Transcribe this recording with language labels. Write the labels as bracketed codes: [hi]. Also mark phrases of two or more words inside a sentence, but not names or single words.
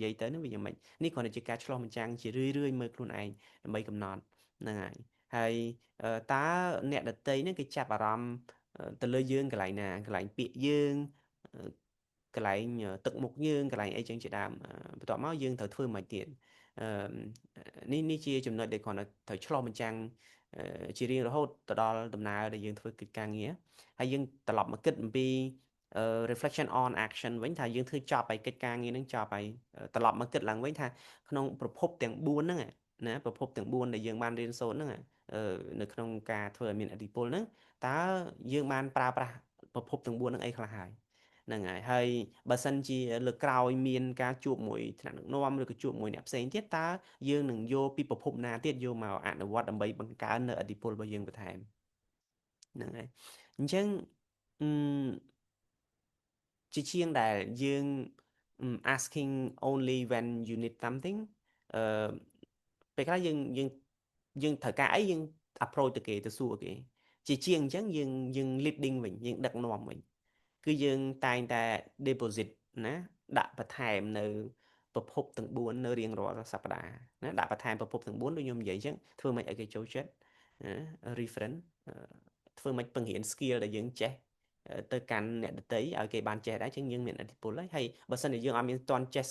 [km] យាយទៅហ្នឹងវាយ៉ាងម៉េចនេះគ្រាន់តែជាការឆ្លុះបញ្ចាំងជារឿយៗមើលខ្លួនឯងដើម្បីកំណត់ហ្នឹងហើយតើអ្នកដតីហ្នឹងគេចាប់អារម្មណ៍ទៅលើយើងកន្លែងណាកន្លែងពាក្យយើងកន្លែងទឹកមុខយើងកន្លែងអីចឹងជាដើម បន្ទាប់មកយើងត្រូវធ្វើមិនទៀតនេះជាចំណុចដែលគ្រាន់តែត្រូវឆ្លោះបញ្ចាំងជារៀងរហូតទៅដល់ដំណើរដែលយើងធ្វើកិច្ចការងារហើយយើងត្រឡប់មកគិតអំ ពី [en] reflection on action [km] វិញថាយើងធ្វើចប់ហើយកិច្ចការងារនឹងចប់ហើយត្រឡប់មកគិតឡើងវិញថាក្នុងប្រភពទាំង4ហ្នឹង ណាប្រភពទាំង4ដែលយើងបានរៀនសូត្រហ្នឹងនៅក្នុងការធ្វើឲ្យមានឥទ្ធិពលហ្នឹងតើយើងបានប្រើប្រាស់ប្រភពទាំង4ហ្នឹងអីខ្លះហើយហ្នឹងហើយបើសិនជាលើកក្រោយមានការជួបមួយថ្នាក់ដឹកនាំឬក៏ជួបមួយអ្នកផ្សេងទៀតតើយើងនឹងយកពីប្រភពណាទៀតយកមកអនុវត្តដើម្បីបង្កើននៅឥទ្ធិពលរបស់យើងបន្ថែមហ្នឹងហើយអញ្ចឹងអឺជាជាងដែលយើង [en] asking only when you need something [km] អឺពេលខ្លះយើងត្រូវការអីយើង approach ទៅគេទៅសួរគេជាជាងអញ្ចឹងយើង leading វិញយើងដឹកនាំវិញគឺយើងតែងតែ deposit ណាដាក់បន្ថែមនៅប្រភពទាំង4នៅរៀងរាល់សប្តាហ៍ណាដាក់បន្ថែមប្រភពទាំង4ដូចខ្ញុំនិយាយអញ្ចឹងធ្វើម៉េចឲ្យគេចូលចិត្តណា reference ធ្វើម៉េចពង្រៀន skill ដែលយើងចេះទៅកាន់អ្នកដទៃឲ្យគេបានចេះដែរជាងយើងមានឥទ្ធិពលហើយបើសិនជាយើងអត់មានតន់ចេះ